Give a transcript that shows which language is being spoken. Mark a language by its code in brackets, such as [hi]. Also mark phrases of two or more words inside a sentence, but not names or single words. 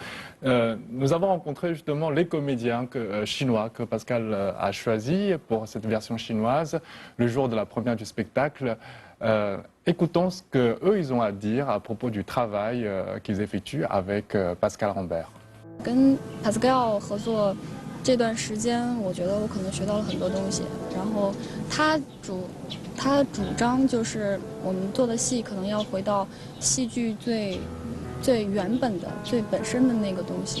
[fr] Nous avons rencontré justement les comédiens chinois que Pascal a choisis pour cette version chinoise le jour de la première du spectacle. Écoutons ce qu'eux, ils ont à dire à propos du travail qu'ils effectuent avec Pascal Rambert. [zh] 跟 Pascal 合作这段时间，我觉得我可能学到了很多东西。然后他主张就是我们做的戏可能要回到戏剧最原本的、最本身的那个东西。